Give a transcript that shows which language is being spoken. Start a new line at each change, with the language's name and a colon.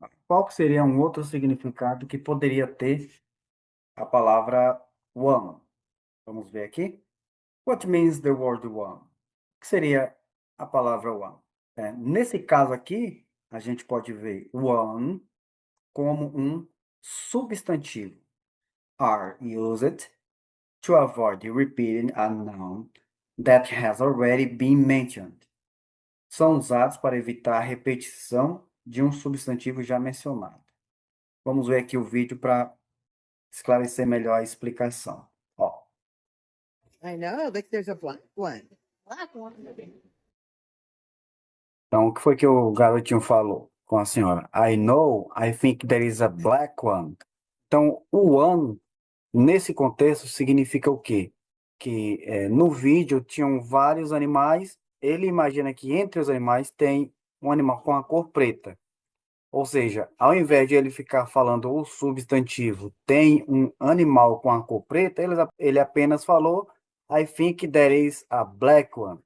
Portuguese: Qual que seria um outro significado que poderia ter a palavra one? Vamos ver aqui.
English: What means the word one?
Portuguese: O que seria a palavra one? Nesse caso aqui, a gente pode ver one como um substantivo.
English: Are used to avoid repeating a noun that has already been mentioned.
Portuguese: São usados para evitar a repetição de um substantivo já mencionado. Vamos ver aqui o vídeo para esclarecer melhor a explicação. Ó.
English: I know, like there's a black one. Black one.
Portuguese: Então, o que foi que o garotinho falou com a senhora?
English: I know, I think there is a black one.
Portuguese: Então, o one, nesse contexto, significa o quê? Que no vídeo tinham vários animais, ele imagina que entre os animais tem um animal com a cor preta. Ou seja, ao invés de ele ficar falando o substantivo tem um animal com a cor preta, ele apenas falou
English: I think there is a black one.